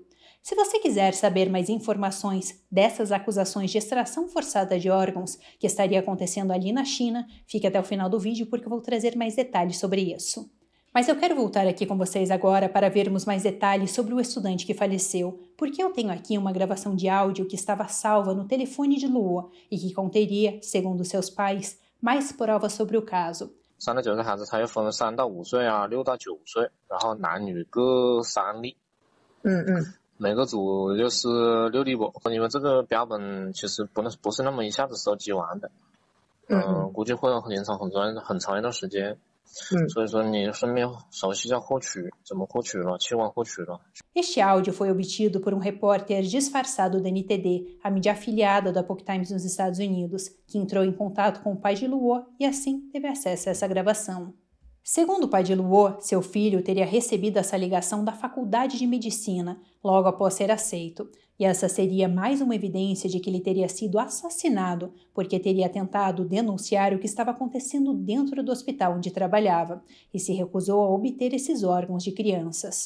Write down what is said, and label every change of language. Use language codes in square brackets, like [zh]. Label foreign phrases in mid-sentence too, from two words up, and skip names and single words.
[pt] Se você quiser saber mais informações dessas acusações de extração forçada de órgãos que estaria acontecendo ali na China, fique até o final do vídeo porque eu vou trazer mais detalhes sobre isso. Mas eu quero voltar aqui com vocês agora para vermos mais detalhes sobre o estudante que faleceu, porque eu tenho aqui uma gravação de áudio que estava salva no telefone de Luo e que conteria, segundo seus pais, mais provas sobre o caso. [zh] 3 到9岁孩子，他有分3到5岁啊，6到9岁，然后男女各3例。每个组就是6例吧，因为这个标本其实不是那么一下子收集完的，估计会延长很长一段时间。所以说你顺便熟悉一下获取，怎么获取了，器官获取了。 [pt] Este áudio foi obtido por um repórter disfarçado da NTD, a mídia afiliada da Epoch Times nos Estados Unidos, que entrou em contato com o pai de Luo e assim teve acesso a essa gravação. Segundo o pai de Luo, seu filho teria recebido essa ligação da Faculdade de Medicina logo após ser aceito, e essa seria mais uma evidência de que ele teria sido assassinado porque teria tentado denunciar o que estava acontecendo dentro do hospital onde trabalhava e se recusou a obter esses órgãos de crianças.